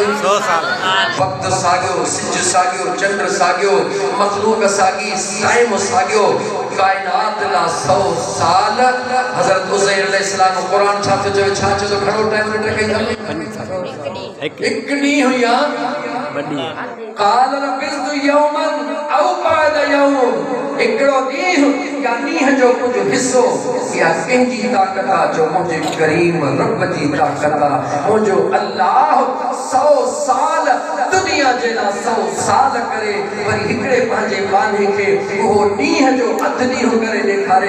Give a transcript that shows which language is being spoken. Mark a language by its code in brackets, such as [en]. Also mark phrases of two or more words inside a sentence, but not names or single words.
[sd] 100 साल। वक़्त साॻियो, सिज साॻियो, चंड साॻियो, मख़लूक़ साॻी, टाइम साॻियो, काइनात ला 100 साल। हज़रत उज़ैर अलैहिस्सलाम क़ुरान छा थो चवे? छा चवे? घणो टाइम ॾिठो कई? हिकु ॾींहुं या [ar] قال لبثت يوما أو بعض يوم. [sd] हिकिड़ो ॾींहुं या ॾींहं जो कुझु हिसो या कंहिंजी ताक़त आहे जो मुंहिंजे करीम रब जी ताक़त आहे। मुंहिंजो अल्लाह 100 साल दुनिया जे लाइ 100 साल करे वरी हिकिड़े पंहिंजे बाने खे उहो ॾींहं जो अधु ॾींहुं करे ॾेखारे।